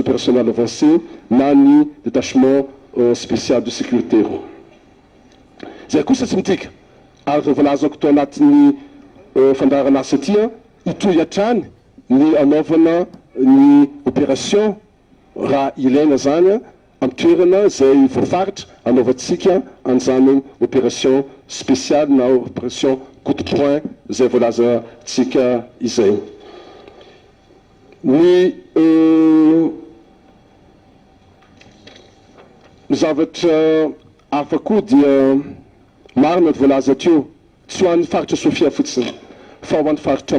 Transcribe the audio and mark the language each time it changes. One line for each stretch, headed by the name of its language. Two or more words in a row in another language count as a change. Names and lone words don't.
French: opérationnelle avancée
Malagasy: na ny
French: détachement spécial de sécurité
Malagasy: reo zay kosa tsy mitika ary volazako to anatin'ny fandarana asa tia itoy hatrany ny anaovana ny opération raha ilaina zany amin'ny toerana zay voafaritra anaovantsika an'izany
French: opération spéciale
Malagasy: na
French: opération coup de poing
Malagasy: zay voalazantsika izay ny zavatra hafa koa dia marina ny voalaza teo tsy ho an'ny faritra Sofia fotsiny fa ho an'ny faritra